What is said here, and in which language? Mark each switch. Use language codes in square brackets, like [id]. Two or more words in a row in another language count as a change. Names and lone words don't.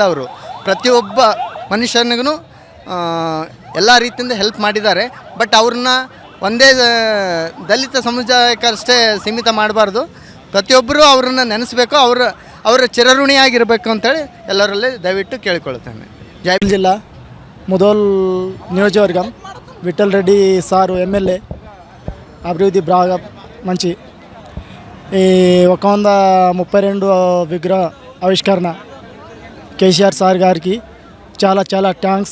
[kn] ಅವರು ಪ್ರತಿಯೊಬ್ಬ ಮನುಷ್ಯನಿಗೂ ಎಲ್ಲ ರೀತಿಯಿಂದ ಹೆಲ್ಪ್ ಮಾಡಿದ್ದಾರೆ. ಬಟ್ ಅವ್ರನ್ನ ಒಂದೇ ದಲಿತ ಸಮುದಾಯಕ್ಕಷ್ಟೇ ಸೀಮಿತ ಮಾಡಬಾರ್ದು. ಪ್ರತಿಯೊಬ್ಬರು ಅವ್ರನ್ನ ನೆನೆಸಬೇಕು, ಅವರ ಚಿರಋಣಿಯಾಗಿರಬೇಕು ಅಂತೇಳಿ ಎಲ್ಲರಲ್ಲಿ ದಯವಿಟ್ಟು ಕೇಳಿಕೊಳ್ಳುತ್ತೇನೆ. [te] జైపూర్ జిల్లా ముదోల్ నియోజకవర్గం విఠల్ రెడ్డి సారు ఎమ్మెల్యే అభివృద్ధి బాగా మంచి. ఈ 132 విగ్రహ ఆవిష్కరణ కేసీఆర్ సార్ గారికి చాలా చాలా థ్యాంక్స్.